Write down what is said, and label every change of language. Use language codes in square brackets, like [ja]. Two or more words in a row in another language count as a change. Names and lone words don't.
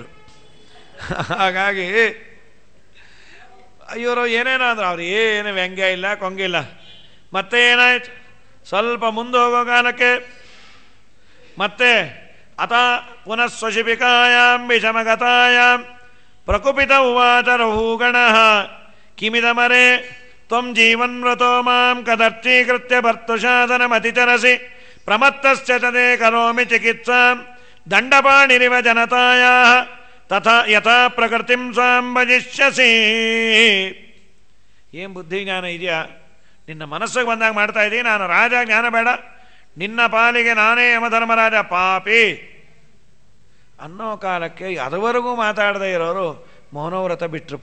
[kn] ಹಾಗಾಗಿ ಇವರು ಏನೇನೋ ಅಂದ್ರೆ ಅವ್ರು ಏನು ವ್ಯಂಗ್ಯ ಇಲ್ಲ, ಕೊಂಗಿಲ್ಲ. ಮತ್ತೆ ಏನಾಯ್ತು, ಸ್ವಲ್ಪ ಮುಂದೆ ಹೋಗೋ ಕಾಲಕ್ಕೆ ಮತ್ತೆ [sa] ಅತ ಪುನಃ ಸ್ವಶಿಪಿಕಾಯಾಂ ವಿಷಮಗತಾಯಾಂ ಪ್ರಕುಪಿತ ಉವಾಚ ರಹುಗಣಃ ಕಿಮಿದಮರೆ ತ್ವಂ ಜೀವನ್ವ್ರತೋ ಮಾಂ ಕದರ್ಥೀಕೃತ್ಯ ಭರ್ತುಶಾಸನಮತಿಚರಸಿ ಪ್ರಮತ್ತಶ್ಚ ತದೇ ಕರೋಮಿ ಚಿಕಿತ್ಸಾಂ ದಂಡಪಾಣಿರಿವ ಜನತಾಯಾಃ ತಥಾ ಯಥಾ ಪ್ರಕೃತಿಂ ಸ್ವಾಂ ಭಜಿಷ್ಯಸಿ. [kn] ಏನು ಬುದ್ಧಿ ಜ್ಞಾನ ಇದೆಯಾ? ನಿನ್ನ ಮನಸ್ಸಿಗೆ ಬಂದಾಗ ಮಾಡ್ತಾ ಇದ್ದೀನಿ. ನಾನು ರಾಜ, ಜ್ಞಾನ ಬೇಡ, ನಿನ್ನ ಪಾಲಿಗೆ ನಾನೇ ಯಮಧರ್ಮರಾಜ, ಪಾಪಿ ಅನ್ನೋ ಕಾಲಕ್ಕೆ ಅದುವರೆಗೂ ಮಾತಾಡದೇ ಇರೋರು ಮೌನವ್ರತ ಬಿಟ್ಟರು.